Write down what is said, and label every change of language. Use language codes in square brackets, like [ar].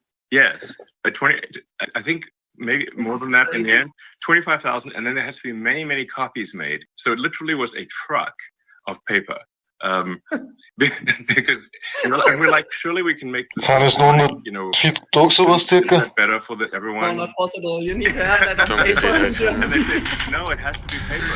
[en] Yes, I think maybe more than that in the end. 25,000, and then there had to be many copies made. So it literally was a truck of paper Because we're like, surely we can make [de] Sind es nur noch 4 Tage sowas circa? [en] better for everyone. No, not possible. You need to have that on paper. And they say, no, it has to be paper.